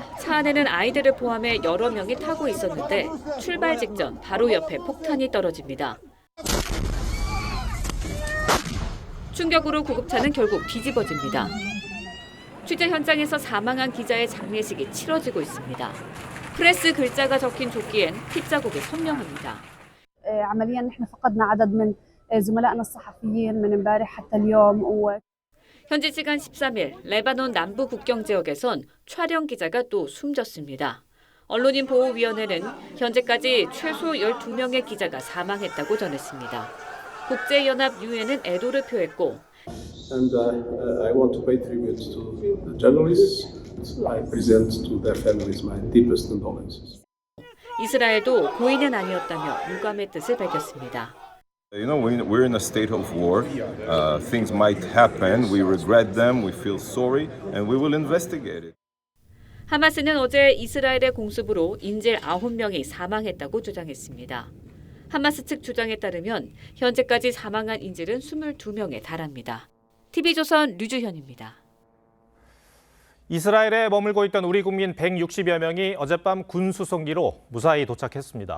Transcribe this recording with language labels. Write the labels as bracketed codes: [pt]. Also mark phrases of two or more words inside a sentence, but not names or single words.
[ko] 차 안에는 아이들을 포함해 여러 명이 타고 있었는데 출발 직전 바로 옆에 폭탄이 떨어집니다. 충격으로 구급차는 결국 뒤집어집니다. 취재 현장에서 사망한 기자의 장례식이 치러지고 있습니다. 프레스 글자가 적힌 조끼엔 핏자국이 선명합니다. [ar] عمليا نحن فقدنا عدد من زملائنا الصحفيين من امبارح حتى اليوم. [ko] 현지 시간 13일 레바논 남부 국경 지역에선 촬영 기자가 또 숨졌습니다. 언론인 보호위원회는 현재까지 최소 12명의 기자가 사망했다고 전했습니다. 국제연합 유엔은 애도를 표했고 [en] And I want to pay tribute to the journalists. I present to their families my deepest condolences. [ko] 이스라엘도 고의는 아니었다며 유감의 뜻을 밝혔습니다. [en] You know, we're in a state of war. Things might happen. We regret them. We feel sorry, and we will investigate it. [ko] 하마스는 어제 이스라엘의 공습으로 인질 9명이 사망했다고 주장했습니다. 하마스 측 주장에 따르면 현재까지 사망한 인질은 22명에 달합니다. TV조선 류주현입니다. 이스라엘에 머물고 있던 우리 국민 160여 명이 어젯밤 군 수송기로 무사히 도착했습니다.